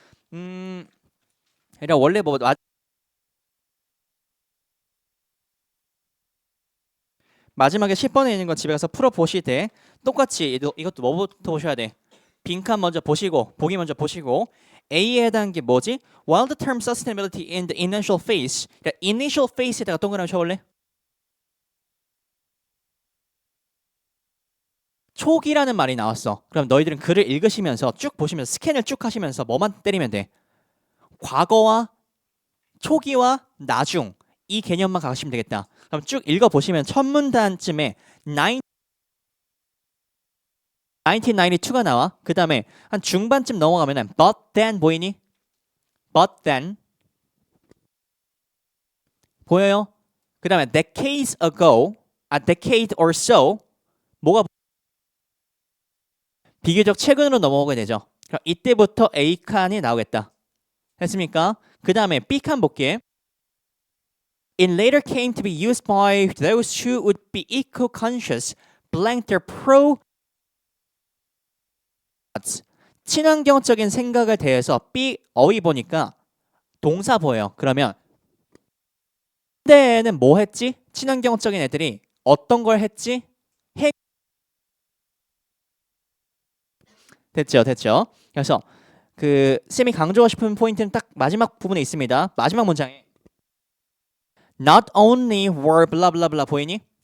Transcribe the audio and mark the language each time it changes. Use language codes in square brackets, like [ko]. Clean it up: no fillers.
[ko] 그러니까 원래 마지막에 10번에 있는 거 집에 가서 풀어 보시되 똑같이 이것도 뭐부터 보셔야 돼? 빈칸 먼저 보시고 보기 먼저 보시고 A에 해당하는 게 뭐지? [en] While the term sustainability in the initial phase, [ko] 그러니까 [en] initial phase에다가 [ko] 동그라미 쳐볼래? 초기라는 말이 나왔어. 그럼 너희들은 글을 읽으시면서 쭉 보시면서 스캔을 쭉 하시면서 뭐만 때리면 돼? 과거와 초기와 나중 이 개념만 가시면 되겠다. 그럼 쭉 읽어보시면 첫 문단쯤에 1992가 나와. 그 다음에 한 중반쯤 넘어가면 [en] but then [ko] 보이니? [en] but then [ko] 보여요? 그 다음에 [en] decades ago, a decade or so [ko] 뭐가 비교적 최근으로 넘어오게 되죠. 그럼 이때부터 A칸이 나오겠다. 했습니까? 그 다음에 B칸 볼게. [en] It later came to be used by those who would be eco-conscious, blank their pro [ko] 친환경적인 생각을 대해서 B 어휘 보니까 동사 보여요. 그러면 그때는 뭐 했지? 친환경적인 애들이 어떤 걸 했지? 됐죠. 그래서 그 쌤이 강조하고 싶은 포인트는 딱 마지막 부분에 있습니다. 마지막 문장에 [en] Not only were blah blah blah [ko] 보이니?